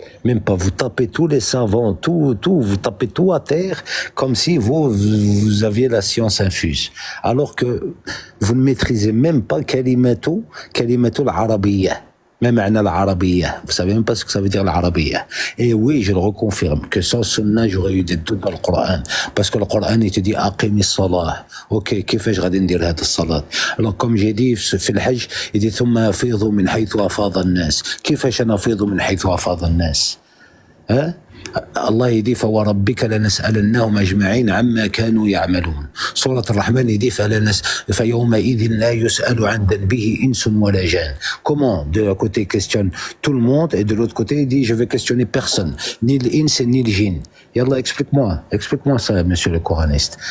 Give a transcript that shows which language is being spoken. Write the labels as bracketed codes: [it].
[fr] Même pas, vous tapez tous les savants, tout, vous tapez tout à terre, comme si vous aviez la science infuse. Alors que vous ne maîtrisez même pas kalimatu al-arabiyya. [ar] ما معنى العربية. [fr] Vous savez même pas ce que ça veut dire l'Arabia. Et oui, je le reconfirme, que sans sunna, j'aurais eu des doutes dans le Coran. Parce que le Coran, il te dit, aqimi salah. [ar] Ok, كيفاش غادي ندير هذه الصلاة. Alors, comme j'ai dit, في الحج, il dit, ثم أفيضوا من حيث أفاض الناس. كيفاش نفيض من حيث أفاض الناس؟ ها؟ الله يدي فوربك لنسألنهم أجمعين عما كانوا يعملون. سورة الرحمن يدي فيومئذ لا يسأل عن ذنبه إنس ولا جان. [fr] Comment de l'un côté questionne tout le monde et de l'autre côté il dit je vais questionner personne, ni l'ins ni le jinn. يلا explique-moi ça monsieur le coraniste.